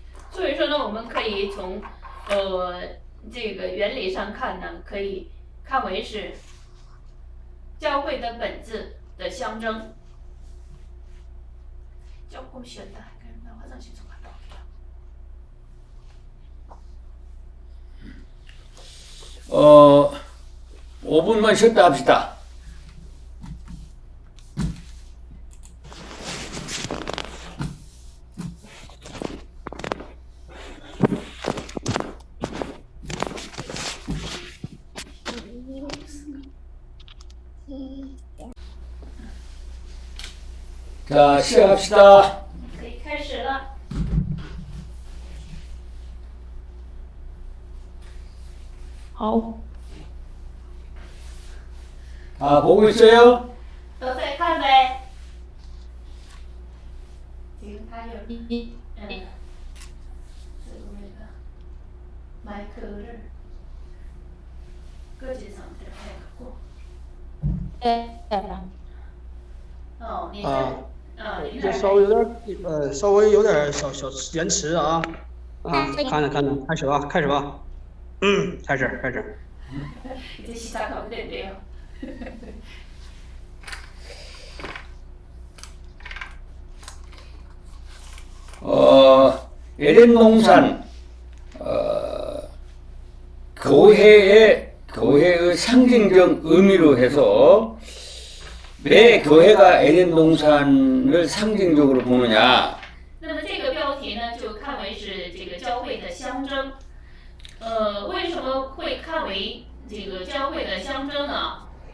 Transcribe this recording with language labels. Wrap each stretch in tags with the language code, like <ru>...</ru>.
<zh>所以说呢，我们可以从这个原理上看呢，可以看为是教会的本质的象征。</zh> <ko>조금 쉬었다. 나 화장실 좀 갔다 올게요. 5분만 쉬었다 합시다. 자, 시작합시다.</ko> <zh>可以开始了。好，</zh> <ko>보고 있어요?</ko> <zh>都在看呗。</zh> <ko>지금</ko> <zh>他有</zh> <ko>마이크를 끄지 상태로 해갖고.</ko> <zh>你就稍微有点小延迟啊，看着，开始吧，开始。</zh> <ko>이제 시작하면 된대요. 에덴 동산 교회의 상징적 의미로 해서 왜 교회가 에덴 동산을 상징적으로 보느냐?</ko> <zh>那么这个标题呢，就看为是这个教会的象征。为什么会看为这个教会的象征呢？</zh>